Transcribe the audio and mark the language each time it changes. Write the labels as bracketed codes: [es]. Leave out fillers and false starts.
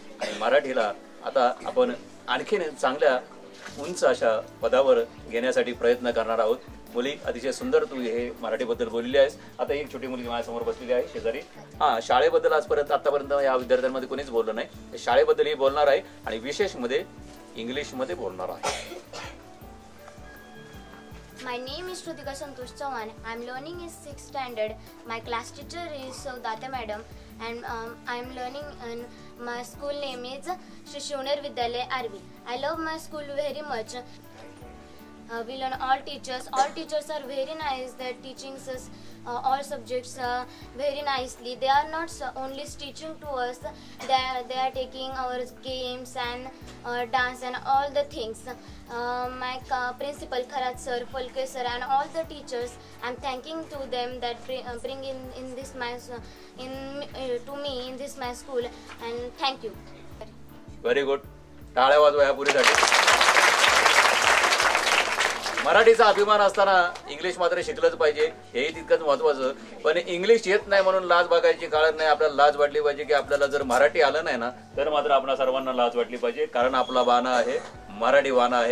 [mr] आणि मराठीला आता आपण आणखीन चांगल्या उंच अशा पदावर घेण्यासाठी प्रयत्न करणार आहोत. मुली, अतिशय सुंदर तू हे मराठीबद्दल बोललेली आहेस. आता एक छोटी मुलगी माझ्यासमोर बसलेली आहे शेजारी. शाळेबद्दल आतापर्यंत या विद्यार्थ्यांमध्ये कोणीच बोललं नाही. शाळेबद्दल ही बोलणार आहे आणि विशेष मध्ये इंग्लिशमध्ये बोलणार आहे. [en] My name is Shrutika Santosh Chavan. I am learning in 6th standard. My class teacher is Saudata madam, and I am learning in my school name is Shri Shivner Vidyalaya Arvi. I love my school very much. We learn all teachers. All teachers are very nice. They're teaching us all subjects very nicely. They are not only teaching to us. They are taking our games and dance and all the things. My principal Kharat sir, Folke sir, and all the teachers, I'm thanking to them that bring in this my to me in this my school, and thank you. Very good. [mr] टाळ्या वाजवा या पुरीसाठी. मराठीचा अभिमान असताना English मात्र शिकलंच पाहिजे, हेही तितकंच महत्वाचं. पण इंग्लिश येत नाही म्हणून लाज बघायची काळात नाही. आपल्याला लाज वाटली पाहिजे की आपल्याला जर मराठी आलं नाही ना तर मात्र आपल्या सर्वांना लाज वाटली पाहिजे, कारण आपला बाणा आहे मराठी बाणा आहे.